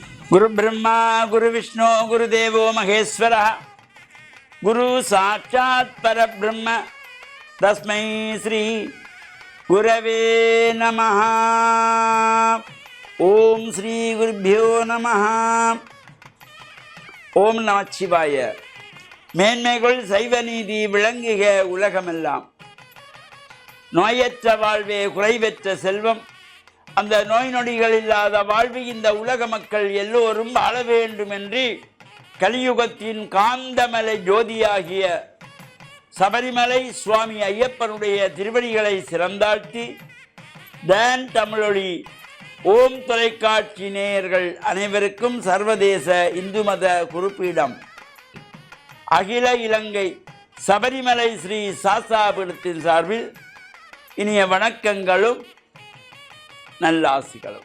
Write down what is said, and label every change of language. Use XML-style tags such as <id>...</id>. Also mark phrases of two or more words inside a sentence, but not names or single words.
<sa>गुरु ब्रह्मा गुरु विष्णु गुरुदेवो महेश्वरः गुरु साक्षात् परब्रह्म तस्मै श्री गुरवे नमः। ओम श्री गुरुभ्यो नमः।</sa> <ta>ओम நம சிவாய. மேன்மைகள் சைவ நீதி விளங்குக உலகமெல்லாம். நோயற்ற வாழ்வே குறைவற்ற செல்வம். அந்த நோய் நொடிகள் இல்லாத வாழ்வு இந்த உலக மக்கள் எல்லோரும் வாழ வேண்டும் என்று கலியுகத்தின் காந்தமலை ஜோதியாகிய சபரிமலை சுவாமி ஐயப்பனுடைய திருவடிகளை சிறந்தாழ்த்தி தான் தமிழொலி ஓம் தொலைக்காட்சி நேயர்கள் அனைவருக்கும் சர்வதேச இந்து மத குறிப்பீடம் அகில இலங்கை சபரிமலை ஸ்ரீ சாஸ்தாபீடத்தின் சார்பில் இனிய வணக்கங்களும் நல்ல ஆசிகளும்.</ta>